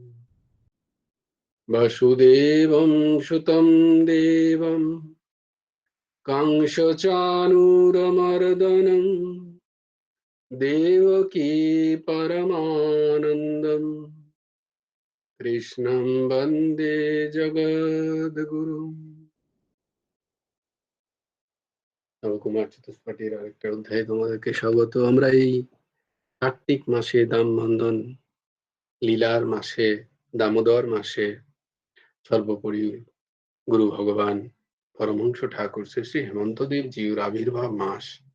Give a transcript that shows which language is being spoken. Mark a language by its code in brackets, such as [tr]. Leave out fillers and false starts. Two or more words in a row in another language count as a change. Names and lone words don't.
[sa] वसुदेवं सुतं देवं कंसचाणूरमर्दनं देवकी परमानन्दं कृष्णं वन्दे जगद्गुरुम्। [bn] নবকুমার চতুষ্পাঠীর আরেকটা অধ্যায়ে তোমাদেরকে স্বাগত। আমরা এই কার্তিক মাসে দামবন্ধন লীলার মাসে দামোদর মাসে সর্বোপরি গুরু ভগবান পরমহংস ঠাকুর শ্রী শ্রী হেমন্তদেব জিউর আবির্ভাব মাস।